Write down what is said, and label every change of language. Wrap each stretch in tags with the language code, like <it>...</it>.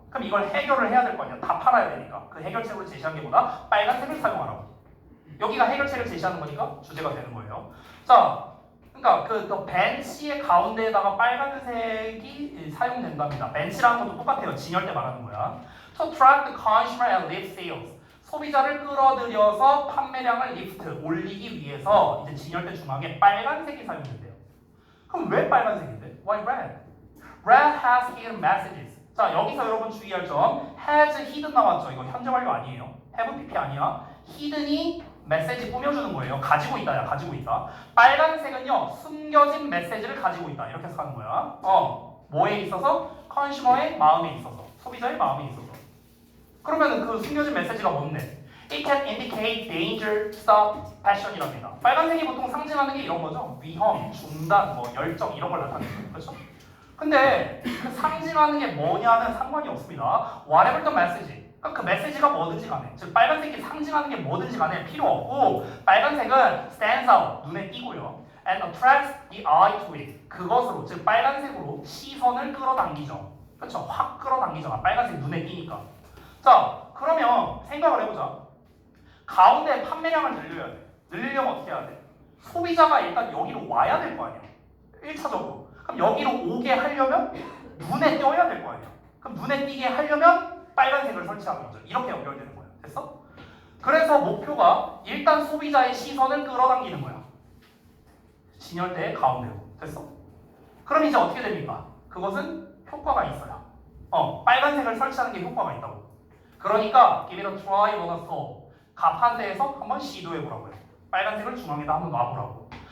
<ko>그럼 이걸 해결을 해야 될 거 아니야. 다 팔아야 되니까. 그 해결책으로 제시한 게 뭐다? 빨간색을 사용하라고. 여기가 해결책을 제시하는 거니까 주제가 되는 거예요. 자, 그러니까 그 벤치의 가운데에다가 빨간색이 사용된답니다. 벤치라는 것도 똑같아요. 진열대 말하는 거야.</ko> <en>To track the consumer and lift sales.</en> <ko>소비자를 끌어들여서 판매량을 리프트, 올리기 위해서 이제 진열대 중앙에 빨간색이 사용된대요. 그럼 왜 빨간색인데?</ko> <en>Why red? Red has hidden messages.</en> <ko>자, 여기서 여러분 주의할 점 has hidden 나왔죠. 이거 현재 완료 아니에요. have pp 아니야. hidden이 메시지 꾸며주는 거예요. 가지고 있다야, 가지고 있다. 빨간색은요, 숨겨진 메시지를 가지고 있다. 이렇게 해서 하는 거야. 뭐에 있어서? 컨슈머의 마음에 있어서, 소비자의 마음에 있어서. 그러면은 그 숨겨진 메시지가 뭔데?</ko> <en>It can indicate danger, stop, passion이랍니다.</en> <ko>빨간색이 보통 상징하는 게 이런 거죠. 위험, 중단, 뭐 열정 이런 걸 나타내는 거죠. 그렇죠? 근데 그 상징하는 게 뭐냐는 상관이 없습니다.</ko> <en>whatever the message.</en> <ko>그러니까 그 메시지가 뭐든지 간에, 즉 빨간색이 상징하는 게 뭐든지 간에 필요 없고, 빨간색은</ko> <en>stands out,</en> <ko>눈에 띄고요.</ko> <en>and attracts the eye to it.</en> <ko>그것으로, 즉 빨간색으로 시선을 끌어당기죠. 그렇죠? 확 끌어당기잖아. 빨간색 눈에 띄니까. 자, 그러면 생각을 해보자. 가운데 판매량을 늘려야 돼. 늘리려면 어떻게 해야 돼? 소비자가 일단 여기로 와야 될 거 아니야. 1차적으로. 그럼 여기로 오게 하려면 눈에 띄어야 될 거 아니야. 그럼 눈에 띄게 하려면 빨간색을 설치하는 거죠. 이렇게 연결되는 거야. 됐어? 그래서 목표가 일단 소비자의 시선을 끌어당기는 거야. 진열대의 가운데로. 됐어? 그럼 이제 어떻게 됩니까? 그것은 효과가 있어요. 빨간색을 설치하는 게 효과가 있다고.</ko> <en>그러니까 give it a try on a soul.</en> <ko>갑 한 대에서 한번 시도해보라고요. 빨간색을 중앙에다 한번 놔보라고.</ko>